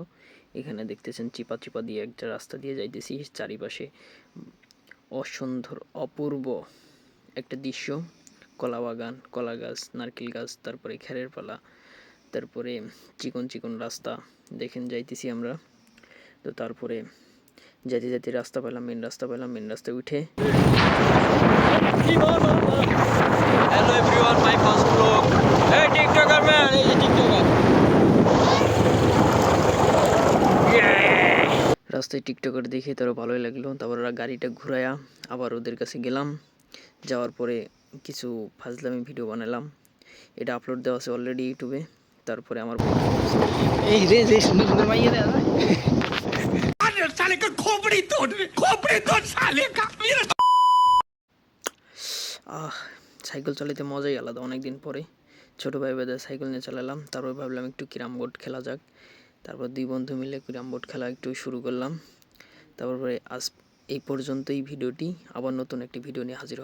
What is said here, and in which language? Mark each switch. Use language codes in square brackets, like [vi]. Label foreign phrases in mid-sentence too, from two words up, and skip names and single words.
[bn] এখানে দেখতেছেন চিপা চিপা দিয়ে একটা রাস্তা দিয়ে যাইতেছি, চারিপাশে অসুন্দর অপূর্ব একটা দৃশ্য। কলা বাগান, কলা গাছ, নারকেল গাছ, তারপরে খেরের পালা, তারপরে চিকন চিকন রাস্তা দেখেন যাইতেছি আমরা। তো তারপরে যেতে যেতে রাস্তা পেলাম, মেন রাস্তা পেলাম। মেন রাস্তায় উঠে [en] Hello everyone, my first vlog. Hey TikToker man, [bn] এই যে TikToker. রাস্তায় টিকটকার দেখে তারও ভালোই লাগলো। তারপর ওরা গাড়িটা ঘুরায়া আবার ওদের কাছে গেলাম। যাওয়ার পরে কিছু ফাজলামি ভিডিও বানালাম, এটা আপলোড দেওয়া আছে অলরেডি ইউটিউবে। তারপরে আমার এই রে রে সুন্দর সুন্দর মাইয়া দেয় [hi] अरे साले का खोपड़ी तोड़ रे, खोपड़ी तोड़ साले का मेरा। [bn] সাইকেল চালাতে মজাই আলাদা। অনেক দিন পরে ছোটো ভাই বেদে সাইকেল নিয়ে চালালাম। তারপর ভাবলাম একটু ক্যারাম বোর্ড খেলা যাক। তারপর দুই বন্ধু মিলে ক্যারাম বোর্ড খেলা একটু শুরু করলাম। তারপরে আজ এই পর্যন্তই ভিডিওটি। আবার নতুন একটি ভিডিও নিয়ে হাজির হব।